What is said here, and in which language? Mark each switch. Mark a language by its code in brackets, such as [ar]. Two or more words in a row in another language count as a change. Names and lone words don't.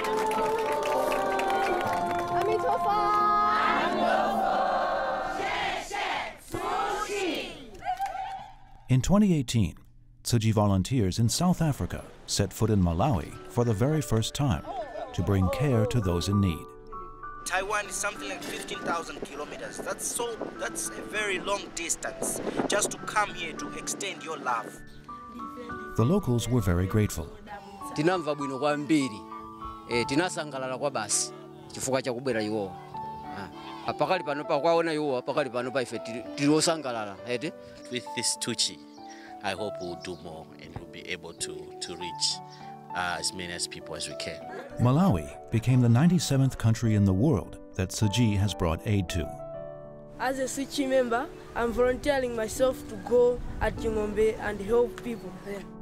[en] In 2018, Tzu Chi volunteers in South Africa set foot in Malawi for the very first time to bring care to those in need. Taiwan is something like 15,000 kilometers. That's a very long distance just to come here to extend your love. The locals were very grateful. [ny] Tinamva bwino kwambiri. Tinasangalala kwa basi. Chifukwa cha kubwera iwo. Apakali pano pa kwaona iwo, apakali pano pa ife tinosangalala. [en] With this Tzu Chi, I hope we'll do more and we'll be able to reach as many as people as we can. Malawi became the 97th country in the world that Tzu Chi has brought aid to. As a Tzu Chi member, I'm volunteering myself to go at Jingombe and help people there.